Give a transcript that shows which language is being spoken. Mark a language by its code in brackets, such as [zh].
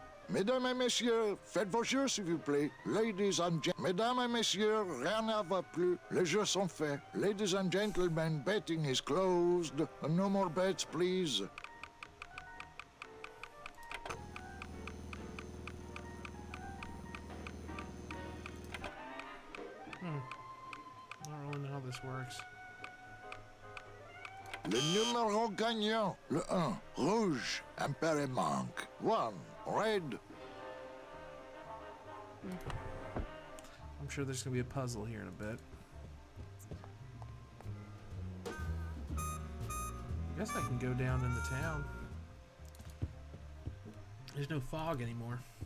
[fr] Mesdames et messieurs, faites vos jeux s'il vous plaît. [en] Ladies and gentlemen, [fr] mesdames et messieurs, rien ne va plus. Les jeux sont faits. [en] Ladies and gentlemen, betting is closed. No more bets, please. I don't really know how this works. [fr] Le numéro gagnant, le 1, rouge, impère manque. [en] 1, red. I'm sure there's gonna be a puzzle here in a bit. I guess I can go down in the town. There's no fog anymore.